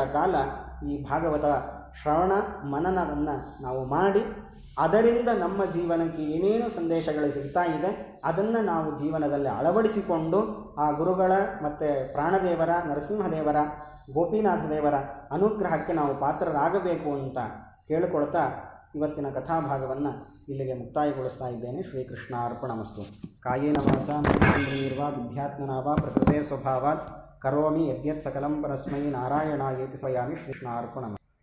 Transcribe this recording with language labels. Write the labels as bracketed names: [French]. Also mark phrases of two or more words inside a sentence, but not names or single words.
[Kannada] ಕಾಲ ಈ ಭಾಗವತ ಶ್ರವಣ ಮನನವನ್ನು ನಾವು ಮಾಡಿ, ಅದರಿಂದ ನಮ್ಮ ಜೀವನಕ್ಕೆ ಏನೇನು ಸಂದೇಶಗಳು ಸಿಗ್ತಾ ಇದೆ ಅದನ್ನು ನಾವು ಜೀವನದಲ್ಲಿ ಅಳವಡಿಸಿಕೊಂಡು ಆ ಗುರುಗಳ ಮತ್ತು ಪ್ರಾಣದೇವರ, ನರಸಿಂಹದೇವರ, ಗೋಪಿನಾಥ ದೇವರ ಅನುಗ್ರಹಕ್ಕೆ ನಾವು ಪಾತ್ರರಾಗಬೇಕು ಅಂತ ಕೇಳಿಕೊಳ್ತಾ ಇವತ್ತಿನ ಕಥಾಭಾಗವನ್ನು ಇಲ್ಲಿಗೆ ಮುಕ್ತಾಯಗೊಳಿಸ್ತಾ ಇದ್ದೇನೆ. [Sanskrit] ಶ್ರೀಕೃಷ್ಣ ಅರ್ಪಣಮಸ್ತು. ಕಾಯೇನ ವಾಚಾ ಮನಸೇಂದ್ರಿಯರ್ವಾ ವಿದ್ಯಾತ್ಮನಾ ವಾ ಪ್ರಕೃತೆ ಸ್ವಭಾವಾತ್ ಕರೋಮಿ ಯದ್ಯತ್ ಸಕಲಂ ಪರಸ್ಮೈ ನಾರಾಯಣಾಯೇತಿ ಸ್ವಯಾಮಿ. ಶ್ರೀಕೃಷ್ಣ ಅರ್ಪಣಮಸ್ತು.